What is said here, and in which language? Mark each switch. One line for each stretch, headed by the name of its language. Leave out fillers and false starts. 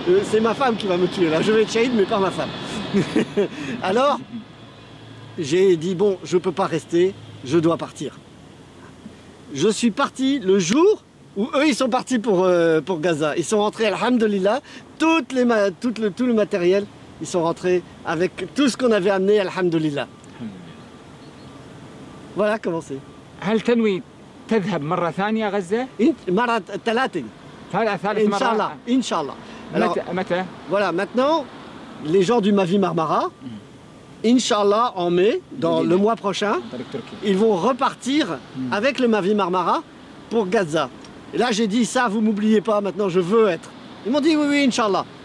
French: C'est ma femme qui va me tuer là, je vais être chahide mais pas ma femme. Alors, j'ai dit bon, je peux pas rester, je dois partir. Je suis parti le jour où eux ils sont partis pour Gaza. Ils sont rentrés, alhamdoulilah, tout le matériel, ils sont rentrés avec tout ce qu'on avait amené, alhamdoulilah. Voilà comment c'est.
Arabic: هل تنوي تذهب مرة ثانية غزة؟ مرة ثلاثة. ثالث مرة. إن شاء الله. إن شاء الله. متى؟ متى؟
French: Voilà, maintenant, les gens du Mavi Marmara, Inch'Allah, en mai, dans le mois prochain, ils vont repartir avec le Mavi Marmara pour Gaza. Et là, j'ai dit, ça, vous m'oubliez pas, maintenant, je veux être. Ils m'ont dit, oui, oui, Inch'Allah.